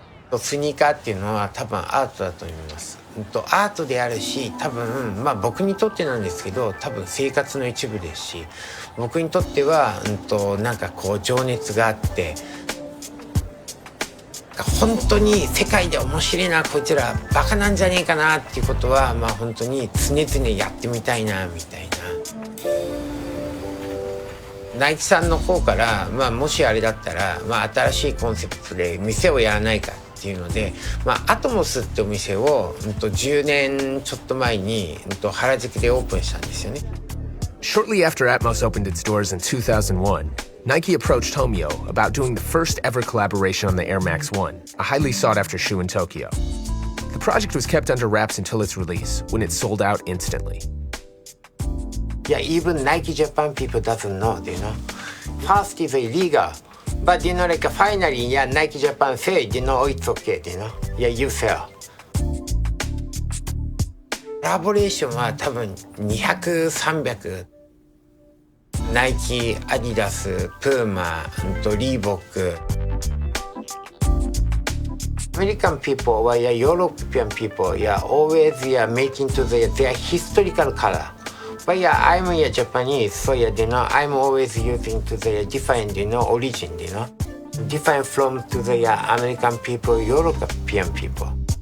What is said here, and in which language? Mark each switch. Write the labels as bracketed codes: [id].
[ja] The スニーカーっていうのは多分アートだと思います。アートであるし、多分僕にとってなんですけど、多分生活の一部ですし、僕にとってはなんかこう情熱があって、本当に世界で面白いなこいつらバカなんじゃねえかなっていうことは本当に常々やってみたいなみたいな。ナイキさんの方からもしあれだったら新しいコンセプトで店をやらないかっていうので、アトモスってお店を10年ちょっと前に原宿でオープンしたんですよね。 [en] Shortly after Atmos opened its doors in 2001, Nike approached Homyo about doing the first ever collaboration on the Air Max 1, a highly sought-after shoe in Tokyo. The project was kept under wraps until its release, when it sold out instantly. Yeah, even Nike Japan people doesn't know, you know. First is illegal, but you know, like finally, yeah, Nike Japan said, you know, it's okay, you know. Yeah, you sell. [ja] コラボレーションは多分200、300。ナイキ、アディダス、プーマ、リーボック。 [en] American people は European people always making to their historical color. But I'm Japanese, so you know, I'm always using to their different, you know, origin, you know, different from to the American people, European people.